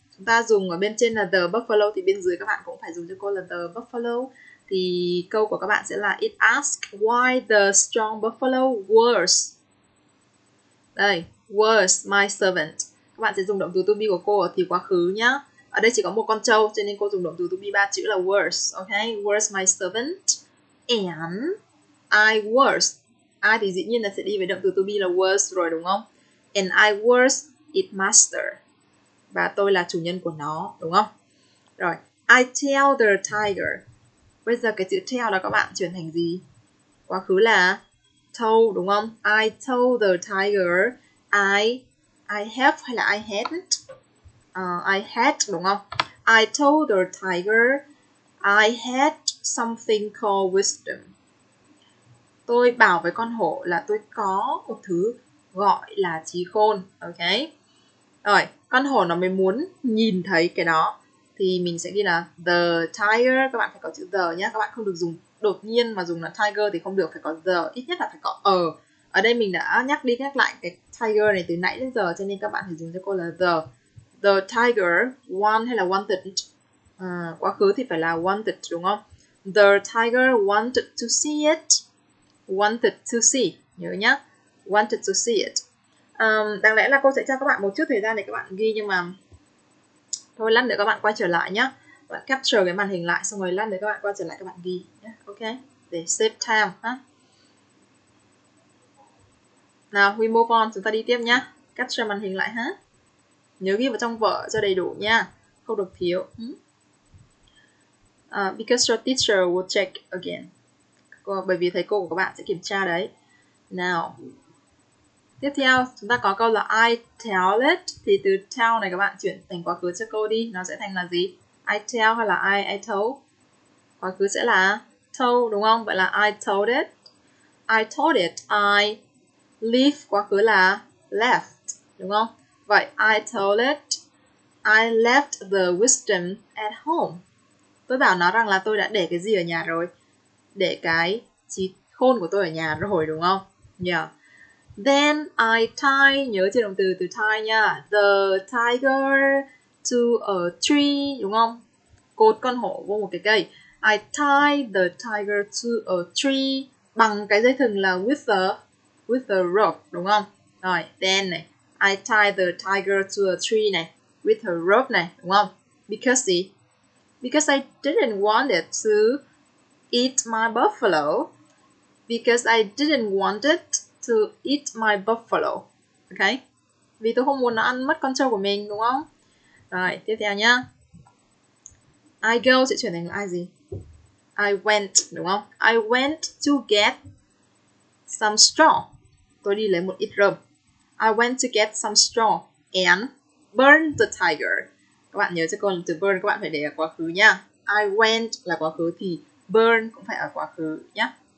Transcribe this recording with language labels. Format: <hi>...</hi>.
<vi>Chúng ta dùng ở bên trên là the buffalo thì bên dưới các bạn cũng phải dùng cho cô là the buffalo. Thì câu của các bạn sẽ là</vi> <en>it asks why the strong buffalo was.</en> <vi>Đây,</vi> <en>was my servant.</en> <vi>Các bạn sẽ dùng động từ to be của cô ở thì quá khứ nhá. Ở đây chỉ có một con trâu cho nên cô dùng động từ to be 3 chữ là was.</vi> <en>Ok, was my servant and I was.</en> <vi>I thì dĩ nhiên là sẽ đi với động từ to be là was rồi, đúng không?</vi> <en>And I was its master.</en> <vi>Và tôi là chủ nhân của nó, đúng không? Rồi,</vi> <en>I tell the tiger.</en> <vi>Bây giờ cái chữ tell là các bạn chuyển thành gì? Quá khứ là told, đúng không?</vi> <en>I told the tiger I have</en> <vi>hay là</vi> <en>I hadn't? I had,</en> <vi>đúng không?</vi> <en>I told the tiger I had something called wisdom.</en> <vi>Tôi bảo với con hổ là tôi có một thứ gọi là trí khôn. Ok. Rồi, con hổ nó mới muốn nhìn thấy cái đó thì mình sẽ ghi là the tiger. Các bạn phải có chữ the nhé. Các bạn không được dùng đột nhiên mà dùng là tiger thì không được, phải có the, ít nhất là phải có ở đây mình đã nhắc đi nhắc lại cái tiger này từ nãy đến giờ cho nên các bạn phải dùng cho cô là</vi> <en>the tiger want</en> <vi>hay là wanted. Quá khứ thì phải là wanted, đúng không?</vi> <en>The tiger wanted to see it. Wanted to see,</en> <vi>nhớ nhá,</vi> <en>wanted to see it.</en> <vi>Đáng lẽ là cô sẽ cho các bạn một chút thời gian để các bạn ghi, nhưng mà thôi lát nữa các bạn quay trở lại nhé. Bạn capture cái màn hình lại xong rồi lát nữa các bạn quay trở lại các bạn ghi nhé. Ok, để</vi> <en>save time</en> <vi>ha. Nào,</vi> <en>we move on,</en> <vi>chúng ta đi tiếp nhá. Capture màn hình lại ha. Nhớ ghi vào trong vở cho đầy đủ nha, không được thiếu.</vi> <en>Because your teacher will check again.</en> <vi>Bởi vì thầy cô của các bạn sẽ kiểm tra đấy. Nào, tiếp theo chúng ta có câu là</vi> <en>I tell it.</en> <vi>Thì từ tell này các bạn chuyển thành quá khứ cho cô đi. Nó sẽ thành là gì? I tell hay là I told? Quá khứ sẽ là told, đúng không? Vậy là</vi> <en>I told it. I told it.</en> <vi>I leave, quá khứ là left, đúng không? Vậy</vi> <en>I told it I left the wisdom at home.</en> <vi>Tôi bảo nó rằng là tôi đã để cái gì ở nhà rồi? Để cái trí khôn của tôi ở nhà rồi, đúng không? Yeah.</vi> <en>Then I tie,</en> <vi>nhớ trên động từ tie nha.</vi> <en>The tiger to a tree,</en> <vi>đúng không? Cột con hổ vô một cái cây.</vi> <en>I tie the tiger to a tree bằng cái dây thừng là with the rope,</en> <vi>đúng không?</vi> <en>Rồi, then này, I tie the tiger to a tree này with a rope này, đúng không? Because I didn't want it to eat my buffalo. Because I didn't want it to eat my buffalo. Okay?</en> <vi>Vì tôi không muốn nó ăn mất con trâu của mình, đúng không? Rồi, tiếp theo nhá. I go sẽ chuyển thành là ai gì?</vi> <en>I went, đúng không? I went to get some straw.</en> <vi>Tôi đi lấy một ít rơm.</vi> <en>I went to get some straw and burn the tiger.</en> <vi>Các bạn nhớ cho cô là từ burn các bạn phải để ở quá khứ nhá. I went là quá khứ thì burn cũng phải ở quá khứ nhá.</vi>